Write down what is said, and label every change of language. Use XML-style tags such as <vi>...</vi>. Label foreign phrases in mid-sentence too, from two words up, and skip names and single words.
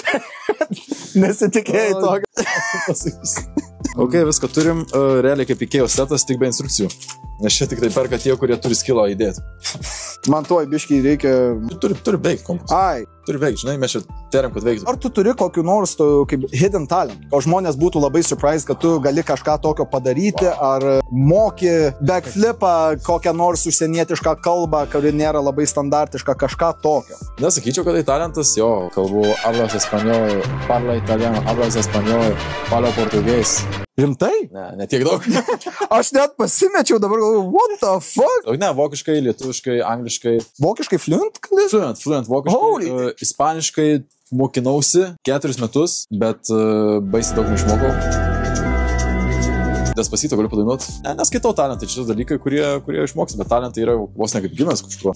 <lt>Nesitikėjai to. Ok, viską turim, realiai kaip Ikėjo setas, tik be instrukcijų. Nes čia tik tai perka tie, kurie turi skilą įdėti. Man tuoj biškiai reikia... Turi veikti kompas. Ai. Turi veikti, žinai, mes čia teriam, kad veiktų. Ar tu turi kokiu nors kaip</lt> <en>hidden talent?</en> <lt>O žmonės būtų labai surprised, kad tu gali kažką tokio padaryti, ar moki backflipą, kokią nors užsienietišką kalbą, kuri nėra labai standartiška, kažką tokio. Nesakyčiau, kad tai talentas, jo, kalbu</lt> <es>hablas español,</es> <it>parla italiano,</it> <es>hablas español,</es> <it>parla portugués.</it> <lt>Rimtai? Ne tiek daug. Aš net pasimečiau dabar,</lt> <en>what the fuck?</en> <lt>Ne, vokiškai, lietuviškai, angliškai. Vokiškai fluent? Fluent vokiškai. Ispaniškai mokinausi 4 metus, bet baisiai daug neišmokau. Despacito galiu padainuoti. Neskaitau talentai, čia dalykai, kurie išmoks, bet talentai yra vos ne kaip gimęs kažkuo.</lt>